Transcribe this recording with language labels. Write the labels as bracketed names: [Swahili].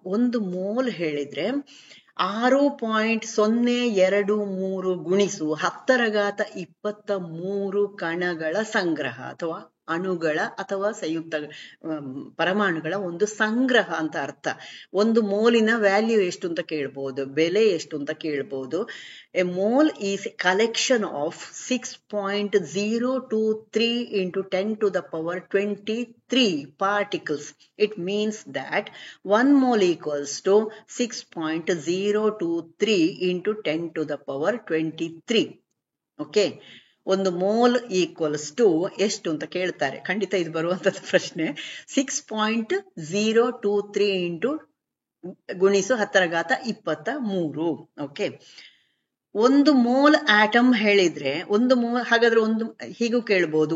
[Kannada] ಒಂದು ಮೋಲ್ ಹೇಳಿದ್ರೆ 6.023 ಗುಣಿಸು 10⁻23 ಕಣಗಳ ಸಂಗ್ರಹ ಅಥವಾ ಅಣುಗಳ ಅಥವಾ ಸಂಯುಕ್ತ ಪರಮಾಣುಗಳ ಒಂದು ಸಂಗ್ರಹ ಅಂತ ಅರ್ಥ. ಒಂದು ಮೋಲಿನ ವ್ಯಾಲ್ಯೂ ಎಷ್ಟು ಅಂತ ಕೇಳ್ಬಹುದು, ಬೆಲೆ ಎಷ್ಟು ಅಂತ ಕೇಳ್ಬಹುದು. [English] A mole is a collection of 6.023 into 10⁻23 particles. It means that 1 mole equals to 6.023 into 10⁻23. [Kannada] Okay, ಒಂದು ಮೋಲ್ ಈಕ್ವಲ್ಸ್ ಟು ಎಷ್ಟು ಅಂತ ಕೇಳ್ತಾರೆ. ಖಂಡಿತ ಇದು ಬರುವಂತದ್ದು ಪ್ರಶ್ನೆ. 6.023 ಇಂಟು ಗುಣಿಸು 10⁻23. ಓಕೆ, ಒಂದು ಮೋಲ್ ಆಟಮ್ ಹೇಳಿದ್ರೆ ಒಂದು ಮೋಲ್, ಹಾಗಾದ್ರೆ ಒಂದು ಹೀಗೂ ಕೇಳ್ಬಹುದು.